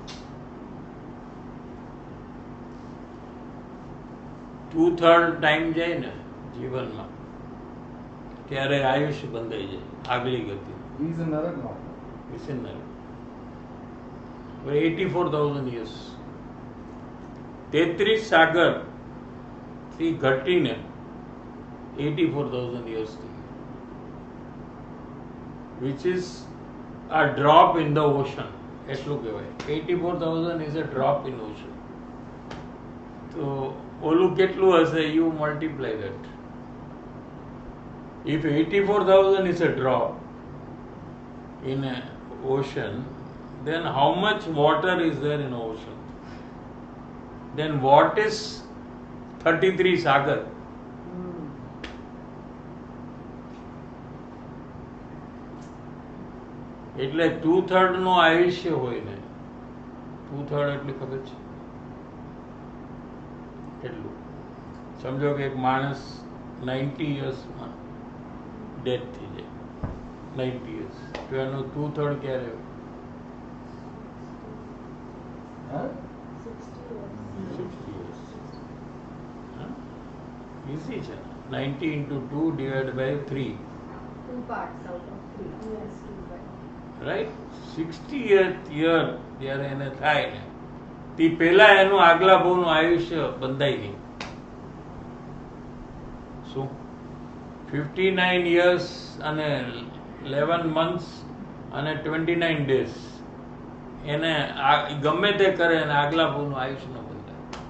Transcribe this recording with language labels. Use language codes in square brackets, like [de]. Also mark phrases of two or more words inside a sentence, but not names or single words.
[gu] 2/3 ટાઈમ જાય ને જીવનમાં, ત્યારે આયુષ્ય બંધાઈ જાય. આગલી ગતિ 84,000 years. 33 સાગર થી ઘટીને 84,000 years થઈ ગયા, [en] which is a drop in the ocean. [gu] એટલું કહેવાય. [en] 84,000 is a drop in ocean. [gu] તો ઓલું કેટલું હશે? [en] You multiply that. If 84,000 is a drop in an ocean, then how much water is there in ocean? Then what is 33 sagar? હમ. [gu] એટલે 2/3 નું આયુષ્ય હોય ને, 2/3 એટલે ખબર છે કેટલું? સમજો કે એક માણસ 90 યર્સમાં ડેથ થઈ જાય, 90 યર્સ, તો એનું 2/3 ક્યારે હોય? [en] 60 years. Easy છે. 90 into 2 divided by 3. 2 parts out of 3. Yes, 2 parts. [gu] રાઈટ? 60th year જ્યારે એને થાય ને તે પહેલા એનું આગલા ભાવનું આયુષ્ય બંધાઈ નહીં. શું? 59 years અને 11 months અને 29 days એને ગમે તે કરે અને આગલા ભાવનું આયુષ્ય ન બંધાય.